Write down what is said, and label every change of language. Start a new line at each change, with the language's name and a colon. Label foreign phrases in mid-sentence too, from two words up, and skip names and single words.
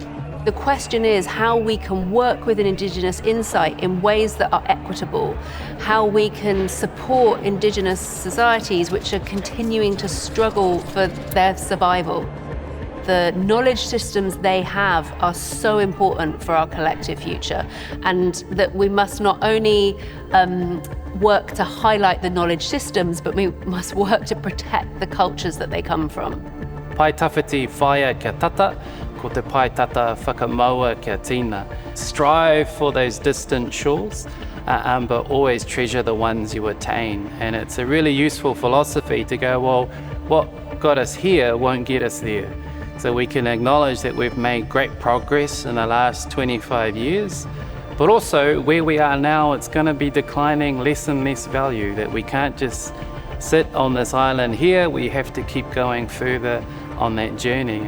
English: The question is how we can work with an Indigenous insight in ways that are equitable, how we can support Indigenous societies which are continuing to struggle for their survival. The knowledge systems they have are so important for our collective future, and that we must not only work to highlight the knowledge systems, but we must work to protect the cultures that they come from.
Māori: Pai tawhiti whaia kia tata, ko te pai tata whakamaua kia tina.
English: Strive for those distant shores, but always treasure the ones you attain. And it's a really useful philosophy to go, well, what got us here won't get us there. So we can acknowledge that we've made great progress in the last 25 years, but also where we are now, it's going to be declining less and less value, that we can't just sit on this island here, we have to keep going further on that journey.